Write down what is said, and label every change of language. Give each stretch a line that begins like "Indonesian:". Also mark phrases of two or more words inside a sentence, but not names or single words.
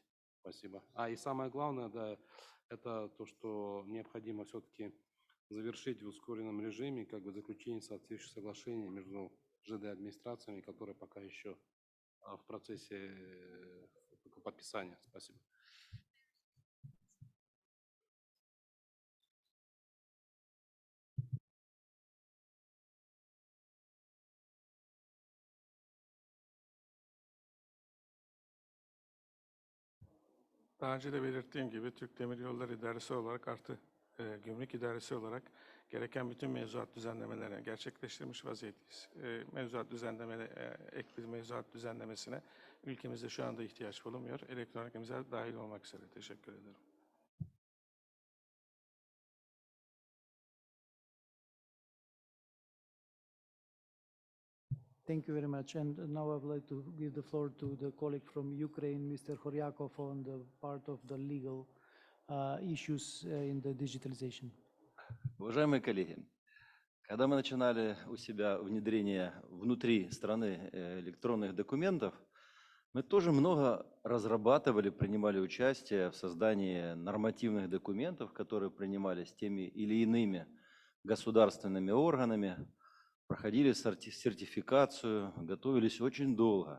Russian: Спасибо. И самое главное, да, это то, что необходимо все-таки завершить в ускоренном режиме как бы заключение соответствующих соглашений между ЖД-администрациями, которые пока еще в процессе подписания. Спасибо.
Turkish: Daha önce de belirttiğim gibi Türk Demiryolları İdaresi olarak artı Gümrük İdaresi olarak gereken bütün mevzuat düzenlemelerini gerçekleştirmiş vaziyetteyiz. Ek bir mevzuat düzenlemesine ülkemizde şu anda ihtiyaç bulunmuyor. Elektronik imza dahil olmak üzere. Teşekkür ederim.
English: Thank you very much. And now I would like to give the floor to the colleague from Ukraine, Mr. Horyakov, on the part of the legal issues in the digitalization.
Russian: Уважаемые коллеги, когда мы начинали у себя внедрение внутри страны электронных документов, мы тоже много разрабатывали, принимали участие в создании нормативных документов, которые принимались теми или иными государственными органами, проходили сертификацию, готовились очень долго.